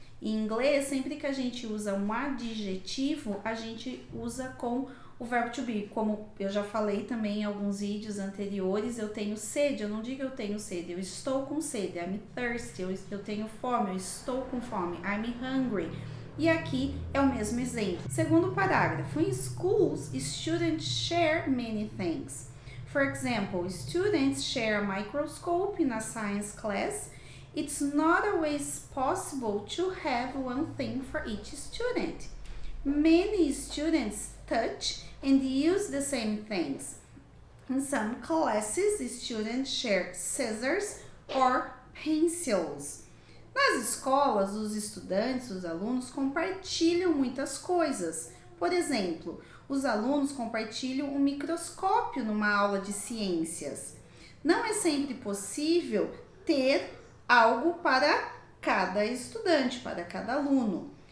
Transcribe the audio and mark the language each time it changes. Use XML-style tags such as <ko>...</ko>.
<pt>Em inglês, sempre que a gente usa um adjetivo, a gente usa com o verbo to be. Como eu já falei também em alguns vídeos anteriores, eu tenho sede, eu não digo eu tenho sede, eu estou com sede. I'm thirsty, eu tenho fome, eu estou com fome. I'm hungry. E aqui é o mesmo exemplo.</pt> <en>Segundo parágrafo, in schools, students share many things. For example, students share a microscope in a science class. It's not always possible to have one thing for each student. Many students touch and use the same things. In some classes, students share scissors or pencils.</en> <pt>Nas escolas, os estudantes, os alunos compartilham muitas coisas. Por exemplo, os alunos compartilham um microscópio numa aula de ciências. Não é sempre possível ter algo para cada estudante, para cada aluno.</pt>